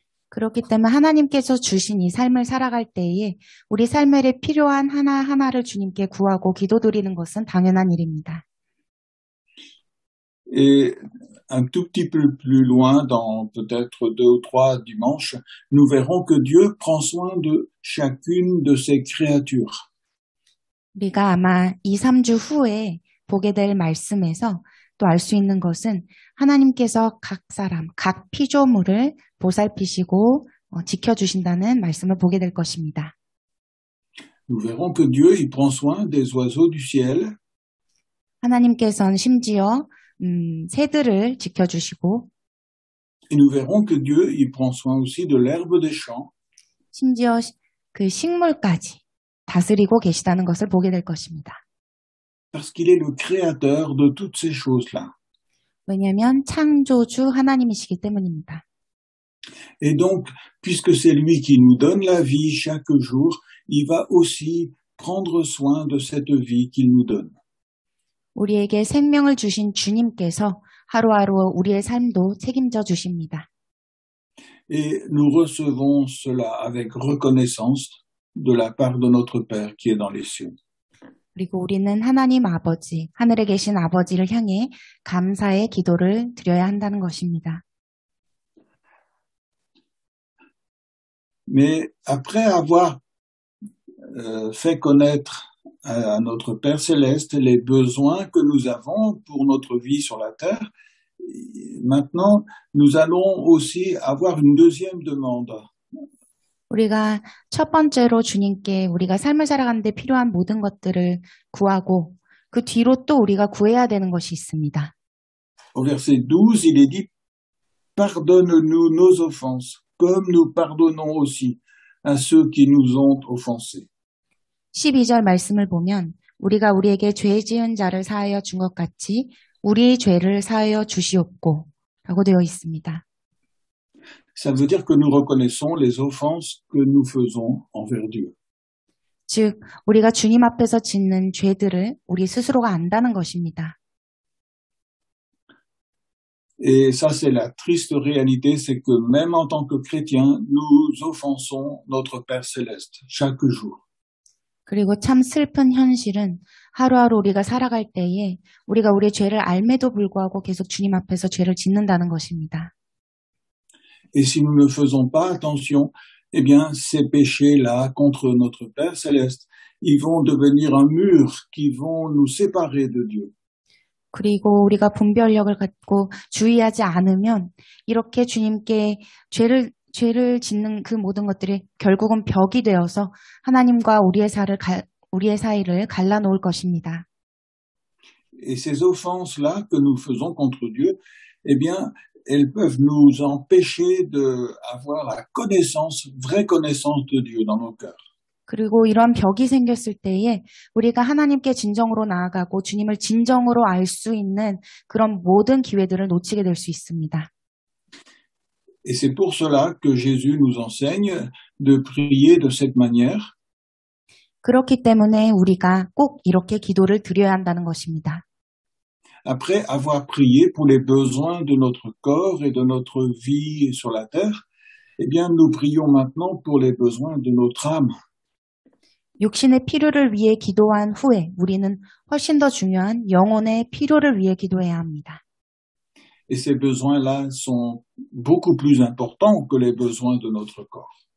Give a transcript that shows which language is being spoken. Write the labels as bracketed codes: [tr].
[ko] 그렇기 때문에 하나님께서 주신 이 삶을 살아갈 때에 우리 삶에 필요한 하나하나를 주님께 구하고 기도드리는 것은 당연한 일입니다. [fr] Et un tout petit peu plus loin, dans peut-être 2 ou 3 dimanches, nous verrons que Dieu prend soin de chacune de ses créatures. [ko] 우리가 아마 2, 3주 후에 보게 될 말씀에서 또 알 수 있는 것은 하나님께서 각 사람, 각 피조물을 보살피시고 지켜주신다는 말씀을 보게 될 것입니다. [fr] Nous verrons que Dieu, il prend soin des oiseaux du ciel. [ko] 하나님께서는 심지어 새들을 지켜주시고 [fr] Et nous verrons que Dieu, il prend soin aussi de l'herbe des champs. [ko] 심지어 그 식물까지 다스리고 계시다는 것을 보게 될 것입니다. [fr] Parce qu'il est le créateur de toutes ces choses-là. [ko] 왜냐하면 창조주 하나님이시기 때문입니다. [fr] Et donc, puisque c'est lui qui nous donne la vie chaque jour, il va aussi prendre soin de cette vie qu'il nous donne. [ko] 우리에게 생명을 주신 주님께서 하루하루 우리의 삶도 책임져 주십니다. [fr] Et nous recevons cela avec reconnaissance de la part de notre Père qui est dans les cieux. [ko] 그리고 우리는 하나님 아버지, 하늘에 계신 아버지를 향해 감사의 기도를 드려야 한다는 것입니다. [fr] Mais après avoir fait connaître à notre Père céleste les besoins que nous avons pour notre vie sur la terre, maintenant nous allons aussi avoir une deuxième demande. [ko] 우리가 첫 번째로 주님께 우리가 삶을 살아가는데 필요한 모든 것들을 구하고 그 뒤로 또 우리가 구해야 되는 것이 있습니다. [fr] Au verset 12, il est dit « Pardonne-nous nos offenses, comme nous pardonnons aussi à ceux qui nous ont offensés. » [ko] 12절 말씀을 보면 우리가 우리에게 죄 지은 자를 사하여 준 것 같이 우리의 죄를 사하여 주시옵고 라고 되어 있습니다. [fr] Ça veut dire que nous reconnaissons les offenses que nous faisons envers Dieu. [ko] 즉 우리가 주님 앞에서 짓는 죄들을 우리 스스로가 안다는 것입니다. [fr] Et ça, c'est la triste réalité, c'est que même en tant que chrétiens, nous offensons notre Père céleste chaque jour. [ko] 그리고 참 슬픈 현실은 하루하루 우리가 살아갈 때에 우리가 우리의 죄를 알매도 불구하고 계속 주님 앞에서 죄를 짓는다는 것입니다. [fr] Et si nous ne faisons pas attention, eh bien, ces péchés-là contre notre Père céleste, ils vont devenir un mur qui vont nous séparer de Dieu. [ko] 그리고 우리가 분별력을 갖고 주의하지 않으면 이렇게 주님께 죄를 짓는 그 모든 것들이 결국은 벽이 되어서 하나님과 우리의 사이를 갈라놓을 것입니다. [fr] Et ces offenses-là que nous faisons contre Dieu, eh bien, elles peuvent nous empêcher d'avoir la connaissance, vraie connaissance de Dieu dans nos cœurs. [ko] 그리고 이런 벽이 생겼을 때에 우리가 하나님께 진정으로 나아가고 주님을 진정으로 알 수 있는 그런 모든 기회들을 놓치게 될 수 있습니다. [fr] Et c'est pour cela que Jésus nous enseigne de prier de cette manière. [ko] 그렇기 때문에 우리가 꼭 이렇게 기도를 드려야 한다는 것입니다. [fr] Après avoir prié pour les besoins de notre corps et de notre vie sur la terre, eh bien, nous prions maintenant pour les besoins de notre âme. [ko] 육신의 필요를 위해 기도한 후에 우리는 훨씬 더 중요한 영혼의 필요를 위해 기도해야 합니다. [fr] Et ces besoins-là sont beaucoup plus importants que les besoins de notre corps.